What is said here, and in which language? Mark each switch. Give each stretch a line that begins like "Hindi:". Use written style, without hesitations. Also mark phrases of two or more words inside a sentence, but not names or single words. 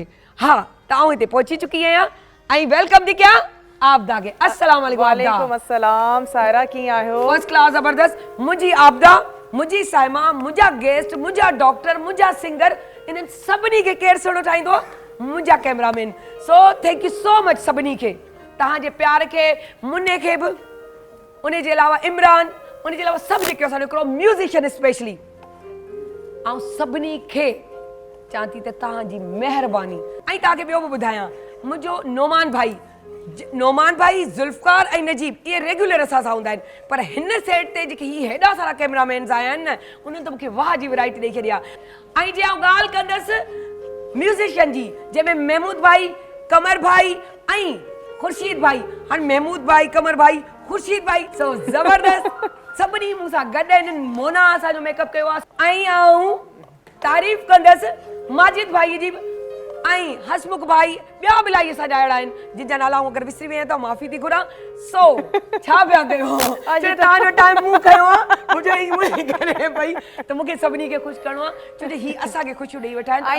Sindhi: हा, त आउं हिते पहुची चुकी आहियां ऐं वेलकम थी कयां आबदा खे।
Arabic: السلام عليكم. وعليكم السلام.
Sindhi: सायरा कीअं आहियो?
English: first class, ज़बरदस्त।
Sindhi: मुंहिंजी आबदा, मुंहिंजी साइमा, मुंहिंजा गेस्ट, मुंहिंजा डॉक्टर, मुंहिंजा सिंगर, इन्हनि सभिनी खे केरु सुहिणो ठाहींदो? मुंहिंजा कैमरामैन। सो
English: thank you so much
Sindhi: सभिनी खे, तव्हांजे प्यार खे, मुन्ने खे बि, उन जे अलावा इमरान, उन जे अलावा सभु जेके असांजो हिकिड़ो म्यूज़िशियन स्पेशली, ऐं सभिनी खे चवां थी त तव्हांजी महिरबानी। ऐं तव्हांखे ॿियो बि ॿुधायां, मुंहिंजो नोमान भाई, ज़ुल्फ़कार ऐं नजीब, इहे रेगुलर असां सां हूंदा आहिनि, पर हिन सेट ते जेके ही हेॾा सारा कैमरामैन्स आया आहिनि न, उन्हनि त मूंखे वाह जी वैराइटी ॾेई छॾी आहे। ऐं जे आउं ॻाल्हि कंदसि म्यूज़िशियन जी, जंहिंमें महमूद भाई, कमर भाई ऐं खुर्शीद भाई। हाणे महमूद भाई, कमर भाई, खुर्शीद भाई, सो ज़बरदस्त सभिनी मूं सां गॾु आहिनि। मोना असांजो मेकअप कयो आहे। ऐं आउं तारीफ़ कंदसि माजिद भाई जी ऐं हसमुख भाई, ॿिया बि इलाही असांजा अहिड़ा आहिनि जिन जा नाला अगरि विसरी वई आहियां त माफ़ी थी घुरां। सो छा पिया कयो? तव्हांजो टाइम मूं खयो आहे, मुंहिंजे करे पई त मूंखे सभिनी खे ख़ुशि करिणो आहे, छो जो ही असांखे ख़ुशियूं ॾेई वेठा आहिनि।